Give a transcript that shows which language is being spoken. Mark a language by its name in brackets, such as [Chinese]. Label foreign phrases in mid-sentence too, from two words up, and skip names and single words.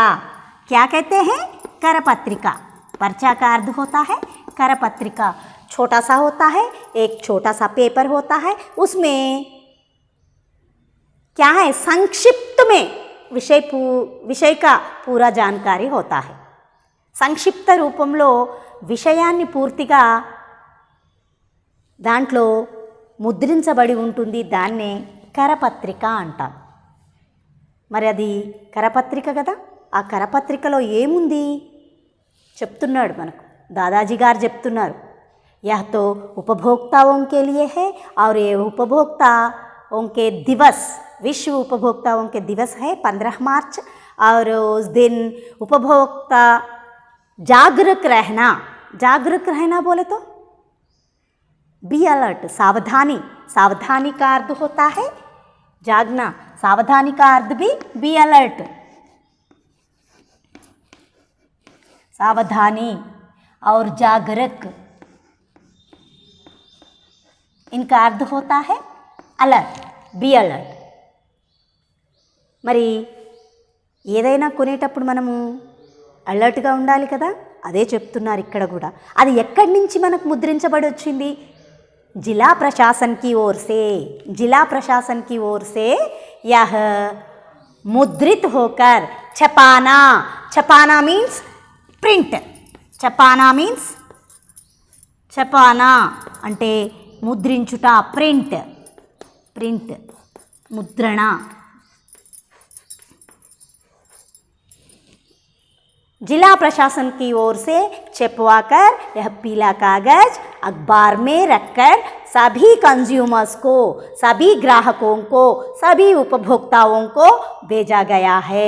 [Hindi] क्या कहते हैं? करपत्रिका। पर्चा का अर्थ होता है करपत्रिका। छोटा सा होता है, एक छोटा सा पेपर होता है, उसमें क्या है? संक्षिप्त में विषय का पूरा जानकारी होता है। [Telugu] సంక్షిప్త రూపంలో విషయాన్ని పూర్తిగా దాంట్లో ముద్రించబడి ఉంటుంది, దాన్నే కరపత్రిక అంటాం। మరి అది కరపత్రిక కదా, ఆ కరపత్రికలో ఏముంది చెప్తున్నాడు మనకు, దాదాజీ గారు చెప్తున్నారు। [Hindi] यह तो उपभोक्ताओं के लिए है और ये उपभोक्ताओं के दिवस, विश्व उपभोक्ताओं के दिवस है 15 मार्च। और उस दिन उपभोक्ता जागरूक रहना बोले तो [English] be alert, [Hindi] सावधानी का अर्थ होता है जागना, सावधानी का अर्थ भी [English] be alert, [Hindi] सावधानी और जागरूक, इनका अर्थ होता है [English] alert, be alert. [Telugu] మరి ఏదైనా కొనేటప్పుడు మనము అలర్ట్గా ఉండాలి కదా, అదే చెప్తున్నారు ఇక్కడ కూడా. అది ఎక్కడి నుంచి మనకు ముద్రించబడి వచ్చింది? [Hindi] जिला प्रशासन की ओर से, जिला प्रशासन की ओर से यह मुद्रित होकर छपाना, छपाना [English] means print, [Hindi] छपाना मीन्स छपाना [Telugu] అంటే ముద్రించుట, ప్రింట్, ప్రింట్ ముద్రణ. [Hindi] जिला प्रशासन की ओर से छपवाकर यह पीला कागज अखबार में रखकर सभी कंज्यूमर्स को, सभी ग्राहकों को, सभी उपभोक्ताओं को भेजा गया है.